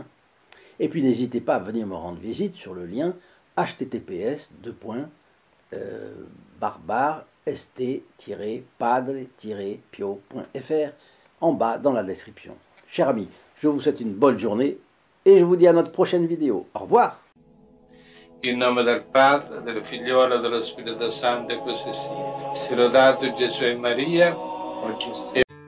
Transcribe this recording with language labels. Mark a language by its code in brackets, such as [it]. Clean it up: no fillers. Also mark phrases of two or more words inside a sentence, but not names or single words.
[fr] Et puis n'hésitez pas à venir me rendre visite sur le lien https://st-padre-pio.fr en bas dans la description. Chers amis, je vous souhaite une bonne journée et je vous dis à notre prochaine vidéo. Au revoir. [it] In nome del Padre, del Figliolo e dello Spirito Santo, e così sia. Sia lodato Gesù e Maria,